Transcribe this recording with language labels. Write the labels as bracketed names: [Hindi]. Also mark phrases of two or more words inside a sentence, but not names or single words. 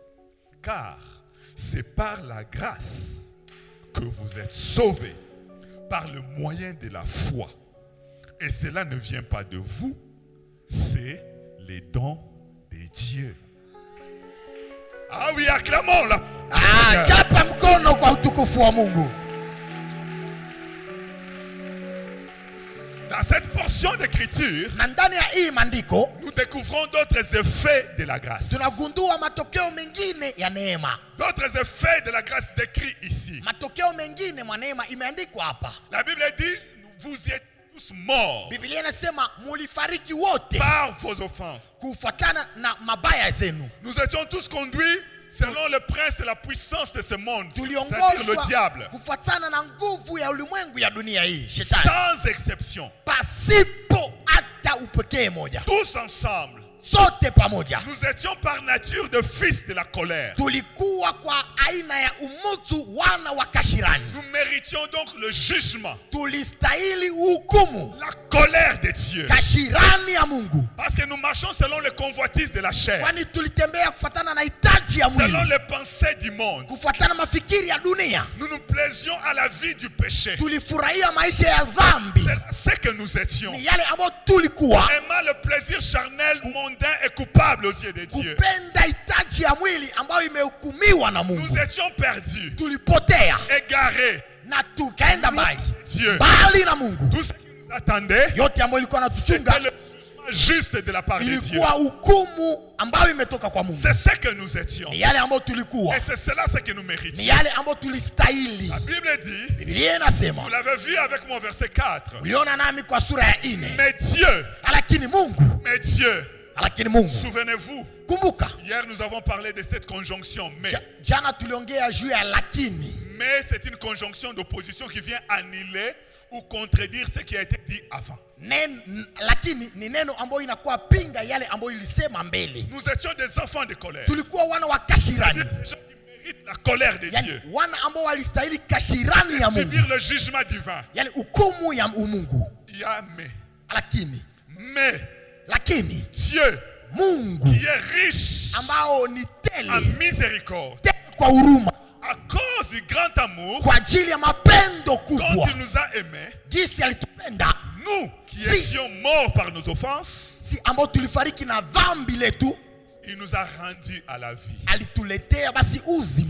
[French] Car c'est par la grâce que vous êtes sauvés par le moyen de la foi. Et cela ne vient pas de vous, c'est les dons de Dieu. Ah oui, acclamons là. [Swahili] Chapa mkono kwa utukufu wa Mungu. [French] Dans cette portion d'écriture, [Swahili] Na ndani ya hii maandiko [French] nous découvrons d'autres effets de la grâce. [Swahili] tunagundua matokeo mengine ya neema. [French] D'autres effets de la grâce décrits ici. [Swahili] Matokeo mengine mwa neema imeandikwa hapa. [French] La Bible dit, vous y êtes tous morts [Swahili] Biblia inasema mulifariki wote [French] par vos offenses. [Swahili] kufuatana na mabaya zenu. [French] Nous étions tous conduits selon le prince et la puissance de ce monde, c'est-à-dire le [Swahili] Tuliongozwa [French] diable, [Swahili] kufuatana na nguvu ya ulimwengu ya dunia hii, shetani, [French] sans exception. [Swahili] pasipo hata upekee moja. [French] Tous ensemble, [Swahili] Sote pamoja [French] nous étions par nature de fils de la colère. [Swahili] tulikuwa kwa aina ya umutu wana wa kashirani. [French] Nous méritions donc le jugement, [Swahili] Tulistahili hukumu, [French] la colère de Dieu. [Swahili] kashirani ya Mungu, [French] Parce que nous marchons selon les convoitises de la chair, [Swahili] kwani tulitembea kufuatana na hitaji ya [French] selon [Swahili] mwili, [French] les pensées du monde. [Swahili] kufuatana mafikiri ya dunia. [French] Nous nous plaisions à la vie du péché. [Swahili] Tulifurahia maisha ya dhambi, [French] C'est ce que nous étions. [Swahili] ni yale ambayo tulikuwa, [French] Aimant le plaisir charnel, mondain et coupable aux yeux de Dieu. [Swahili] kupenda hitaji ya mwili ambayo imehukumiwa na Mungu. [French] Nous étions perdus, [Swahili] Tulipotea [French] égarés. [Swahili] na tukaenda mbali [French] Dieu. [Swahili] mbali na Mungu. [French] Tout ce qui nous attendait, [Swahili] Yote ambayo ilikuwa natuchunga [French] c'était le jugement juste de la part de Dieu. [Swahili] ilikuwa hukumu ambayo imetoka kwa Mungu. [French] C'est ce que nous étions. [Swahili] Ni yale ambayo tulikuwa, [French] Et c'est cela ce que nous [Swahili] ni [French] méritions. [Swahili] yale ambayo tulistahili. [French] La Bible dit, [Swahili] Biblia inasema, [French] vous l'avez vu avec mon verset 4, [Swahili] uliona nami kwa sura ya 4, [French] mais Dieu, [Swahili] lakini Mungu, lakini Mungu. [French] souvenez-vous, [Swahili] Kumbuka [French] hier nous avons parlé de cette conjonction, mais [Swahili] jana tuliongea juu ya lakini. [French] c'est une conjonction d'opposition qui vient annuler ou contredire ce qui a été dit avant. [Swahili] Lakini ni neno ambayo inakuwa pinga yale ambayo ilisema mbele. [French] Nous étions des enfants de colère. [Swahili] Tulikuwa wana wa kashirani, [French] Des gens qui méritent la colère de [Swahili] yani [French] Dieu. [Swahili] wana ambao walistahili kashirani ya Mungu, [French] Subir le jugement divin. [Swahili] yani hukumu ya Mungu. [French] Il y a [Swahili] Lakini [French] Dieu [Swahili] Mungu [French] qui est riche [Swahili] ambao ni [French] en [Swahili] tele [French] miséricorde, [Swahili] kwa huruma, [French] à cause du du grand amour, [Swahili] kwa ajili ya mapendo [French] quand [Swahili] kubwa [French] il nous a aimés, [Swahili] gisi alitupenda [French] nous qui [Swahili] Si. [French] étions morts par nos offenses, [Swahili] si ambao tulifariki na dhambi letu [French] il nous a rendus à la vie. [Swahili] alituletea basi uzima.